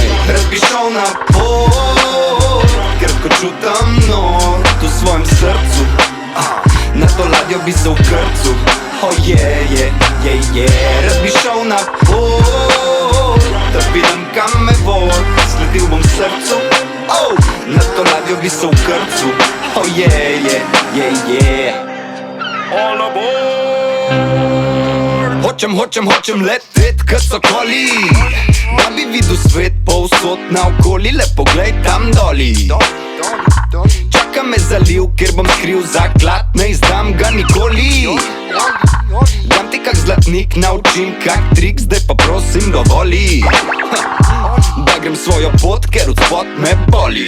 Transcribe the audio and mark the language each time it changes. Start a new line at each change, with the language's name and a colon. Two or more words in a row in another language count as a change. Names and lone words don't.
Slovenian: Rad bi šel na pot, ker ko čutam not v svojem srcu, na to ladjo bi se v krcu.
English: Oh yeah.
Slovenian: Rad bi šel na pot, da vidim kam me vod, sledil bom srcu. Na to ladjo bi se v krcu.
English: Oh yeah. All aboard!
Slovenian: Hočem letet kot sokoli, da bi videl svet povsod naokoli. Le poglej tam doli, čaka me zaliv, ker bom skril zaklad, ne izdam ga nikoli. Dam ti kak zlatnik, naučim kak trik, zdaj pa prosim dovoli, da grem svojo pot, ker od spod me boli.